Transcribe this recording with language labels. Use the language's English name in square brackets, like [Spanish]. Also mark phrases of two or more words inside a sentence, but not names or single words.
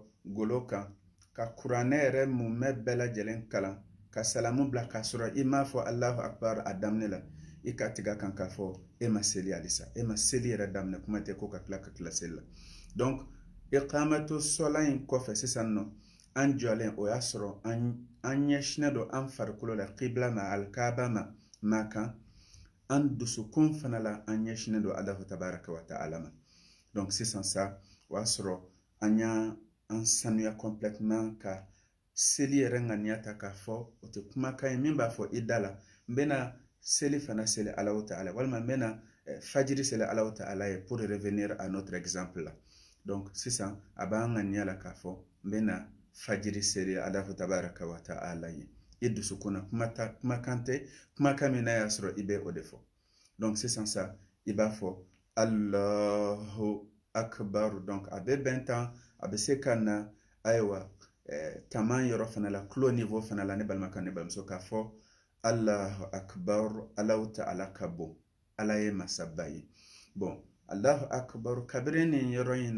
[Bambara] golo kan ka kuranɛ yɛrɛ mumɛ bɛɛ lajɛlen kalan ka salamu bila k'a sɔrɔ i m'a fɔ [Arabic] الله أكبر [Bambara] a daminɛ la i ka tigɛ kan k'a fɔ e ma seli halisa e ma seli yɛrɛ daminɛ kuma tɛ ko ka tila seli la donc [Arabic] إقامة الصلاة [Bambara] in kɔfɛ sisan nɔ an jɔlen o y'a sɔrɔ an ɲɛsinnen don an farikolo la qibla ma alkaaba ma kan an dusukun fana la an ɲɛsinnen don [Arabic] الله تبارك وتعالى [Bambara] ma donc sisan sa o y'a sɔrɔ an y'an sanuya complètement ka seli yɛrɛ ŋaniya ta k'a fɔ o tɛ kumakan ye min b'a fɔ i da la n bɛna seli fana seli [Arabic] الله تعالى [Bambara] walima n bɛna fajiri seli [Arabic] الله تعالى [Bambara] ye [French] pour revenir à notre exemple là donc [Bambara] sisan a b'an ŋaniya la k'a fɔ n bɛna fajiri seli [Arabic] الله تبارك وتعالى [Bambara] ye i dusukun na kumakan tɛ kumakan min n'a y'a sɔrɔ i bɛ o de fɔ donc sisan sa i b'a fɔ [Arabic] الله أكبر [Bambara] donc a bɛ bɛn tan a bɛ se ka na ayiwa taman yɔrɔ fana la tulo niveau fana la ne balimakɛ ne balimamuso k'a fɔ [Arabic] الله أكبر الله تعالى [Bambara] ka bon ala ye masaba ye bon [Arabic] الله أكبر كبيرا [Bambara] nin yɔrɔ in